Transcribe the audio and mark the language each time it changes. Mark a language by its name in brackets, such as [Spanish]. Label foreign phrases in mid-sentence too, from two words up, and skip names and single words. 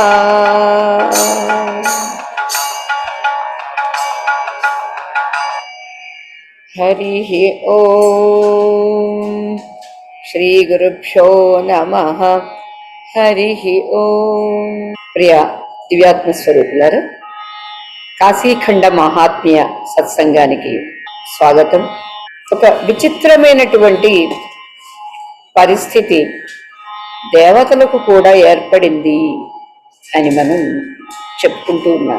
[Sanskrit] हरिः ओम्। श्री गुरुभ्यो नमः। हरिः ओम्। [Telugu] ప్రియ దివ్యాత్మ స్వరూపులారా, కాశీఖండ మహాత్మ్య సత్సంగానికి స్వాగతం. ఒక విచిత్రమైనటువంటి పరిస్థితి దేవతలకు కూడా ఏర్పడింది అని మనం చెప్పుకుంటూ ఉన్నాం.